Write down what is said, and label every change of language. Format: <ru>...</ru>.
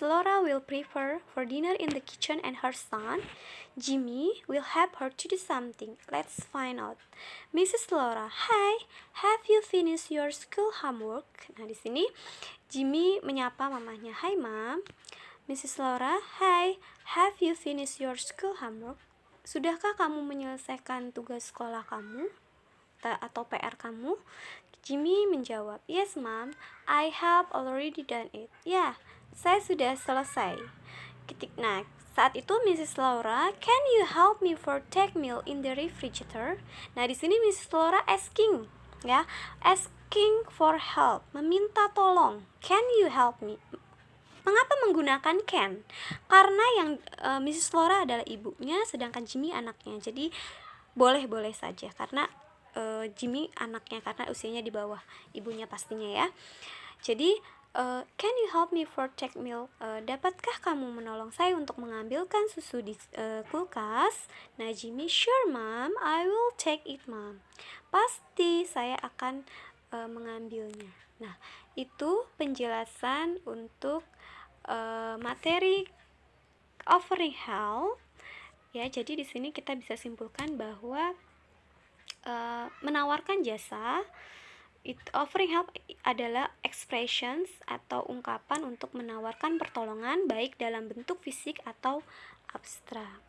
<en>Laura will prepare for dinner in the kitchen and her son Jimmy will help her to do something. Let's find out. Mrs. Laura, hi, have you finished your school homework?</en> <id>Nah, di sini Jimmy menyapa mamanya.</id> <en>Hi, Mom.</en> <id>Mrs.</id> <en>Laura, hi, have you finished your school homework?</en> <id>Sudahkah kamu menyelesaikan tugas sekolah kamu atau PR kamu? Jimmy menjawab,</id> <en>yes mom, I have already done it.</en> <id>Ya, saya sudah selesai. Nah, saat itu Mrs.</id> <en>Laura, can you help me for take milk in the refrigerator?</en> <id>Nah, di sini</id> <en>Mrs. Laura asking, ya, asking for help,</en> <id>meminta tolong.</id> <en>Can you help me?</en> <id>Mengapa menggunakan can? Karena yang Mrs. Laura adalah ibunya, sedangkan Jimmy anaknya. Jadi boleh-boleh saja karena Jimmy anaknya karena usianya di bawah ibunya pastinya ya.</id> <en>Jadi can you help me for take milk?</en> <id>Dapatkah kamu menolong saya untuk mengambilkan susu di kulkas?</id> <en>Nah, Jimmy, sure mom, I will take it mom.</en> <id>Pasti saya akan mengambilnya. Nah, itu penjelasan untuk materi offering help. Ya, jadi di sini kita bisa simpulkan bahwa menawarkan jasa, offering help adalah expressions atau ungkapan untuk menawarkan pertolongan baik dalam bentuk fisik atau abstrak.</id>